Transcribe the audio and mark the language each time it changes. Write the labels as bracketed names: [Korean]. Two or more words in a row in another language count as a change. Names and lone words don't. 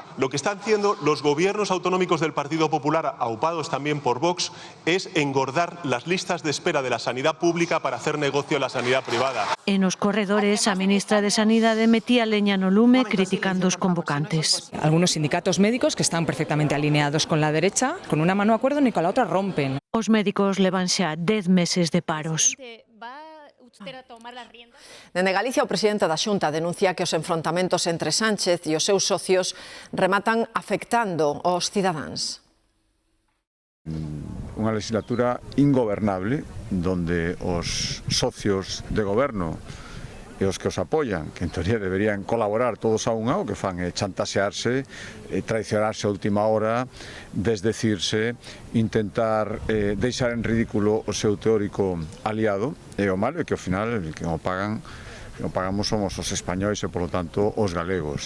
[Spanish] Lo que están haciendo los gobiernos autonómicos del Partido Popular, aupados también por Vox, es engordar las listas de espera de la sanidad pública para hacer negocio a la sanidad privada. [Galician] En os corredores, a ministra de Sanidade metía leña no lume criticando os convocantes. [Spanish] Algunos sindicatos médicos que están perfectamente alineados con la derecha, con una mano acuerdo ni con la otra rompen. [Galician] Os médicos levan xa 10 meses de paros. Dende Galicia, o presidente da Xunta denuncia que os enfrontamentos entre Sánchez e os seus socios rematan afectando aos cidadáns. Unha legislatura ingobernable donde os socios de goberno e os que os apoian, que en teoría deberían colaborar todos a unha, o que fan é chantaxearse, traicionarse a última hora, desdecirse, intentar deixar en ridículo o seu teórico aliado, e o malo é que ao final que o pagamos somos os españois e, polo tanto, os galegos.